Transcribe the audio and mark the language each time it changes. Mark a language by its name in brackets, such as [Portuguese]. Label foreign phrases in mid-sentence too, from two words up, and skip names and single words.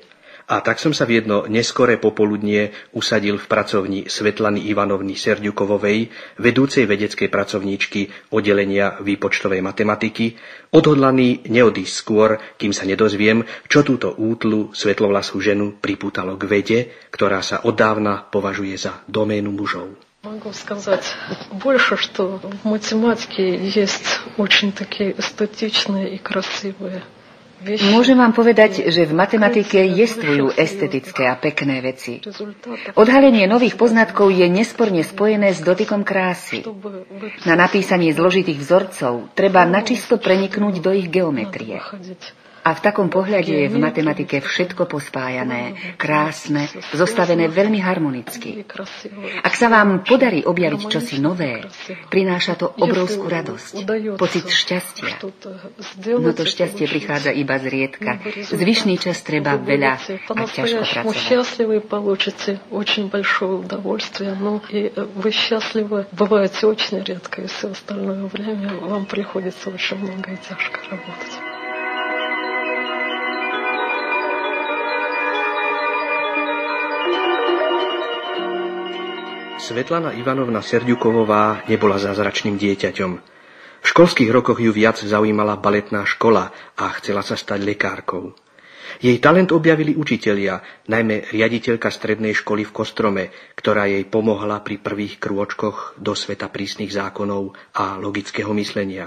[Slovak] A tak som sa v jedno neskoré popoludnie usadil v pracovni Svetlany Ivanovny Serďukovovej, vedúcej vedeckej pracovníčky oddelenia výpočtovej matematiky, odhodlaný neodísť skôr, kým sa nedozviem, čo túto útlu svetlovlasú ženu pripútalo k vede, ktorá sa odávna považuje za doménu mužov. [Russian] Могу сказать больше, что в математике есть очень такие эстетичные и красивые. [Slovak] Môžem vám povedať, že v matematike jestvujú estetické a pekné veci. Odhalenie nových poznatkov je nesporne spojené s dotykom krásy. Na napísanie zložitých vzorcov treba načisto preniknúť do ich geometrie. A v takom pohľade je v matematike všetko pospájané, krásne, zostavené veľmi harmonicky. Ak sa vám podarí objaviť čosi nové, prináša to obrovskú radosť, pocit šťastia. No to šťastie prichádza iba zriedka. Zvyšný čas treba veľa a ťažko pracovať. [Russian] Счастливы получите очень большое удовольствие, но и вы счастливы бываете очень редко, и все остальное время вам приходится очень много и тяжко работать. [Slovak] Svetlana Ivanovna Serďukovová nebola zázračným dieťaťom. V školských rokoch ju viac zaujímala baletná škola a chcela sa stať lekárkou. Jej talent objavili učitelia, najmä riaditeľka strednej školy v Kostrome, ktorá jej pomohla pri prvých krôčkoch do sveta prísnych zákonov a logického myslenia.